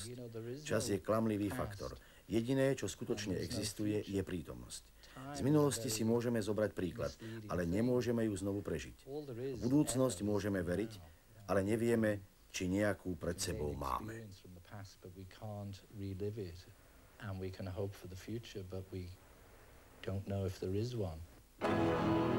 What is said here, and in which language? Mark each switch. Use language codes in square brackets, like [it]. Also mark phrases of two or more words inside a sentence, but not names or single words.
[sk] Čas je klamlivý faktor. Jediné, čo skutočne existuje, je prítomnosť. Z minulosti si môžeme zobrať príklad, ale nemôžeme ju znovu prežiť. V budúcnosť môžeme veriť, ale nevieme, či nejakú pred sebou máme. [en] And we can hope for the future, but we don't know if there is one.